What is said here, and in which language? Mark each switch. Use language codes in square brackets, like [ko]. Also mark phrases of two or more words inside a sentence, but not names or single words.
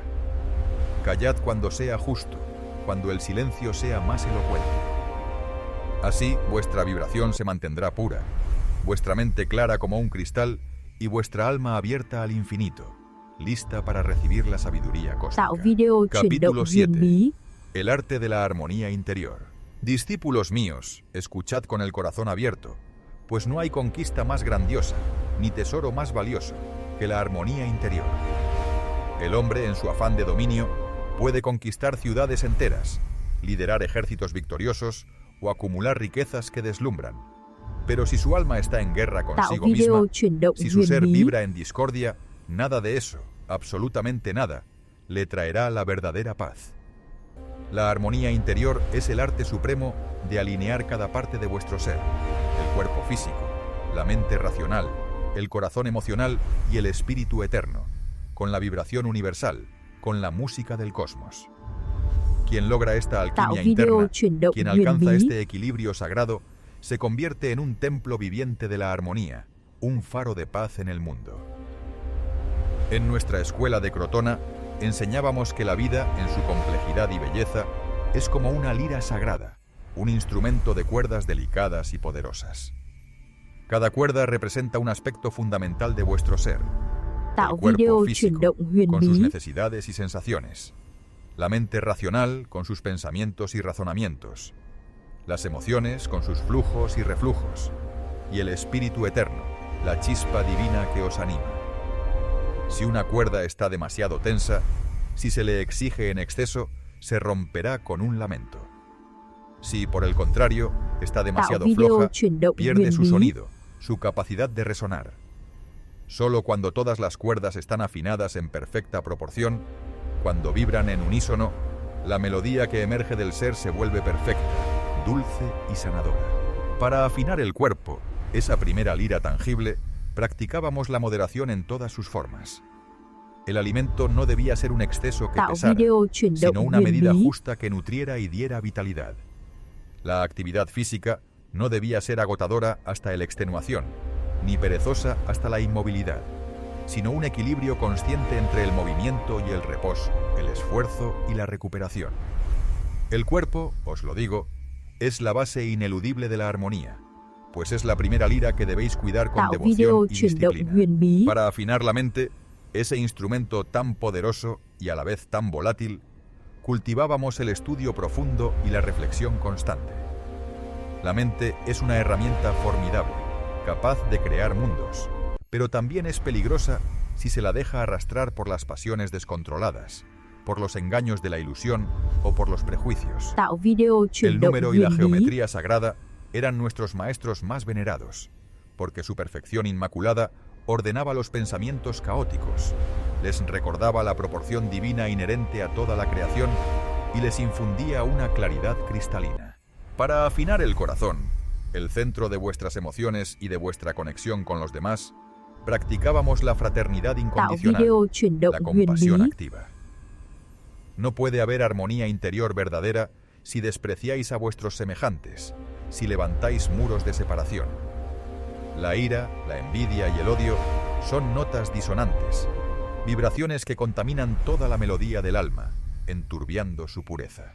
[es] Callad cuando sea justo, cuando el silencio sea más elocuente. Así vuestra vibración se mantendrá pura, vuestra mente clara como un cristal y vuestra alma abierta al infinito, lista para recibir la sabiduría [vi] Tạo [es] cósmica. [vi] video chuyển động [es] Capítulo [vi] huyền [es] 7. [vi] bí. [es] El arte de la armonía interior. Discípulos míos, escuchad con el corazón abierto, pues no hay conquista más grandiosa, ni tesoro más valioso, que la armonía interior. El hombre, en su afán de dominio, puede conquistar ciudades enteras, liderar ejércitos victoriosos o acumular riquezas que deslumbran. Pero si su alma está en guerra [vi] Tạo [es] consigo [vi] video [es] misma, [vi] chuyển động [es] si su [vi] huyền [es] ser [vi] bí. [es] vibra en discordia, nada de eso, absolutamente nada, le traerá la verdadera paz. La armonía interior es el arte supremo de alinear cada parte de vuestro ser, el cuerpo físico, la mente racional, el corazón emocional y el espíritu eterno, con la vibración universal, con la música del cosmos. Quien logra esta [vi] Tạo [es] alquimia [vi] video [es] interna, [vi] chuyển động [es] quien [vi] huyền [es] alcanza [vi] bí. [es] este equilibrio sagrado, se convierte en un templo viviente de la armonía, un faro de paz en el mundo. En nuestra escuela de Crotona, enseñábamos que la vida, en su complejidad y belleza, es como una lira sagrada, un instrumento de cuerdas delicadas y poderosas. Cada cuerda representa un aspecto fundamental de vuestro ser, [vi] Tạo [es] el cuerpo [vi] video [es] físico, [vi] chuyển động huyền [es] con sus [vi] bí. [es] necesidades y sensaciones, la mente racional, con sus pensamientos y razonamientos, las emociones, con sus flujos y reflujos, y el espíritu eterno, la chispa divina que os anima. Si una cuerda está demasiado tensa, si se le exige en exceso, se romperá con un lamento. Si, por el contrario, está [vi] Tạo [es] demasiado [vi] video [es] floja, [vi] chuyển động [es] pierde [vi] huyền [es] su [vi] bí. [es] sonido, su capacidad de resonar. Solo cuando todas las cuerdas están afinadas en perfecta proporción, cuando vibran en unísono, la melodía que emerge del ser se vuelve perfecta, dulce y sanadora. Para afinar el cuerpo, esa primera lira tangible, practicábamos la moderación en todas sus formas. El alimento no debía ser un exceso que [vi] Tạo [es] pesara, [vi] video chuyển [es] sino [vi] động [es] una [vi] huyền [es] medida [vi] bí. [es] justa que nutriera y diera vitalidad. La actividad física no debía ser agotadora hasta la extenuación, ni perezosa hasta la inmovilidad, sino un equilibrio consciente entre el movimiento y el reposo, el esfuerzo y la recuperación. El cuerpo, os lo digo, es la base ineludible de la armonía, pues es la primera lira que debéis cuidar con [vi] Tạo video [es] devoción y [vi] chuyển động [es] disciplina. [vi] huyền bí. [es] Para afinar la mente, ese instrumento tan poderoso y a la vez tan volátil, cultivábamos el estudio profundo y la reflexión constante. La mente es una herramienta formidable, capaz de crear mundos, pero también es peligrosa si se la deja arrastrar por las pasiones descontroladas, por los engaños de la ilusión o por los prejuicios. [vi] Tạo video chuyển [es] El [vi] động [es] número y la [vi] huyền bí. [es] geometría sagrada eran nuestros maestros más venerados, porque su perfección inmaculada ordenaba los pensamientos caóticos, les recordaba la proporción divina inherente a toda la creación y les infundía una claridad cristalina. Para afinar el corazón, el centro de vuestras emociones y de vuestra conexión con los demás, practicábamos la fraternidad [vi] Tạo [es] incondicional, [vi] video chuyển động [es] la [vi] huyền [es] compasión [vi] bí. [es] activa. No puede haber armonía interior verdadera si despreciáis a vuestros semejantes, si levantáis muros de separación. La ira, la envidia y el odio son notas disonantes, vibraciones que contaminan toda la melodía del alma, enturbiando su pureza.